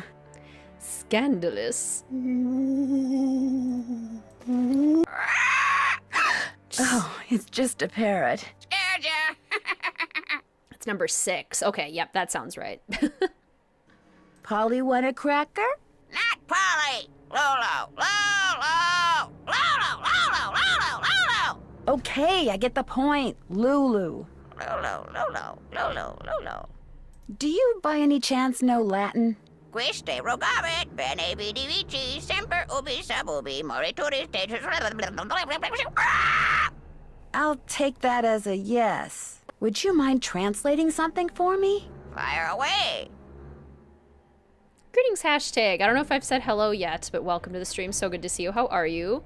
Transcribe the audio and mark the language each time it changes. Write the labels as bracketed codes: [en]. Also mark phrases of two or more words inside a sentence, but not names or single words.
[en] Scandalous. Oh, it's just a parrot. Scared ya? It's number 6. Okay, yep, that sounds right. Polly want a cracker? Not Polly. Lolo. Lolo. Lolo. Lolo. Lolo. Lolo. Okay, I get the point. Lulu. Lolo. Lolo. Lolo. Lolo. Do you by any chance know Latin? [la] Quiste rogavit, bene vidi vici, semper ubi sub ubi, morituris status. [en] I'll take that as a yes. Would you mind translating something for me? Fire away. Greetings, hashtag. I don't know if I've said hello yet, but welcome to the stream. So good to see you. How are you?